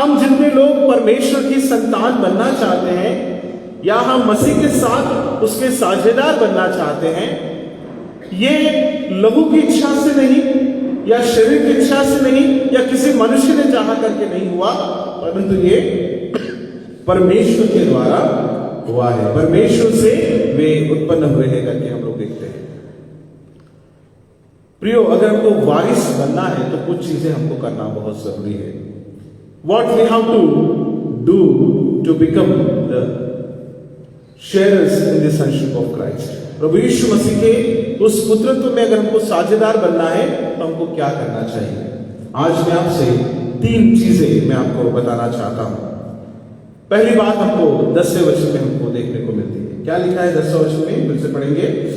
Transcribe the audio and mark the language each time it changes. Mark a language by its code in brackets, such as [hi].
[hi] हम जितने लोग परमेश्वर की संतान बनना चाहते हैं या हम मसीह के साथ उसके साझेदार बनना चाहते हैं, ये लहू की इच्छा से नहीं या शरीर की इच्छा से नहीं या किसी मनुष्य ने चाहा करके नहीं हुआ, परंतु ये परमेश्वर के द्वारा हुआ है। परमेश्वर से वे उत्पन्न हुए हैं करके हम लोग देखते हैं। प्रियो, अगर हमको वारिस बनना है तो कुछ चीजें हमको करना बहुत जरूरी है। [en] What we have to do to become the sharers in the sonship of Christ। [hi] प्रभु यीशु मसीह के उस पुत्रत्व में अगर हमको साझेदार बनना है तो हमको क्या करना चाहिए? आज मैं आपसे 3 चीजें मैं आपको बताना चाहता हूं। पहली बात हमको 10वें वचन में हमको देखने को मिलती है। क्या लिखा है 10वें वचन में? फिर से पढ़ेंगे।